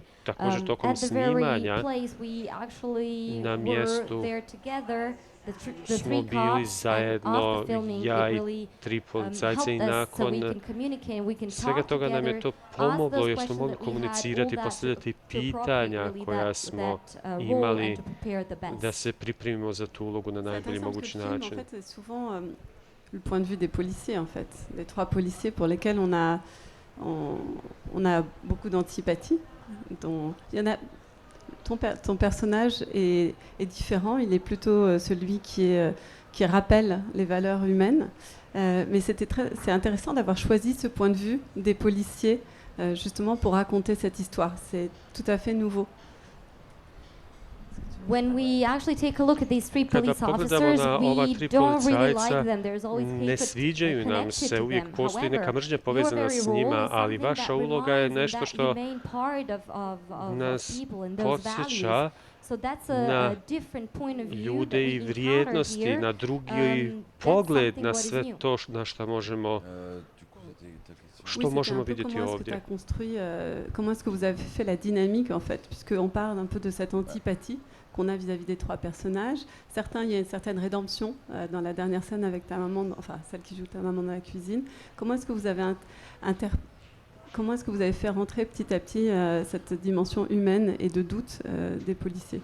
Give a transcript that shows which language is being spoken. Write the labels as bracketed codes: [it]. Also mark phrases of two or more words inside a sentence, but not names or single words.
[bs] Također tokom snimanja na mjestu smo bili zajedno, ja i 3 policajca i nakon svega toga nam je to pomoglo jer smo mogli komunicirati i postavljati pitanja koja smo imali da se pripremimo za tu ulogu na najbolji mogući način. [fr] Le point de vue des policiers en fait, des 3 policiers pour lesquels on a beaucoup d'antipathie. Ton personnage est différent, il est plutôt celui qui rappelle les valeurs humaines. Mais c'est intéressant d'avoir choisi ce point de vue des policiers justement pour raconter cette histoire. C'est tout à fait nouveau. [en] When we actually take a look at these 3 police officers, we don't really like them. There's always [bs] ne sviđaju nam se, uvijek postoji neka mržnja povezana s njima, ali vaša uloga je nešto što nas podsjeća na ljude i vrijednosti, na drugi pogled na sve to na što možemo što možemo vidjeti ovdje. [fr] Comment est-ce que vous avez fait la dynamique en fait, puisqu'on parle un peu de cette antipathie qu'on a vis-à-vis des 3 personnages. Certains, il y a une certaine rédemption dans la dernière scène avec ta maman, enfin celle qui joue ta maman dans la cuisine. Comment est-ce que vous avez comment est-ce que vous avez fait rentrer petit à petit cette dimension humaine et de doute des policiers?